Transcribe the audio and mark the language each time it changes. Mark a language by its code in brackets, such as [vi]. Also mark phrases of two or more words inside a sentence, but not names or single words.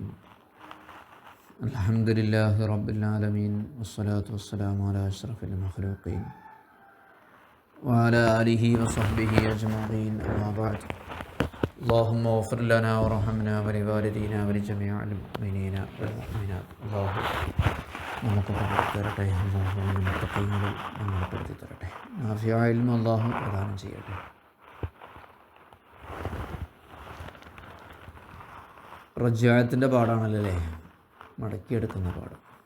[ar] الحمد لله رب العالمين والصلاة والسلام على أشرف المخلوقين وعلى آله وصحبه أجمعين. أما بعد. اللهم اغفر لنا وارحمنا ولوالدينا ولجميع المؤمنين والمؤمنات. [ml] الله നമുക്ക് തരട്ടെ, അള്ളാഹു മുത്തഖീങ്ങളിൽ നമ്മളെ പെടുത്തി തരട്ടെ. നാഫിയായ ഇൽമ് അള്ളാഹു പ്രദാനം ചെയ്യട്ടെ. റജ്അത്തിൻ്റെ പാടാണല്ലോ അല്ലേ, മടക്കിയെടുക്കുന്ന പാഠം.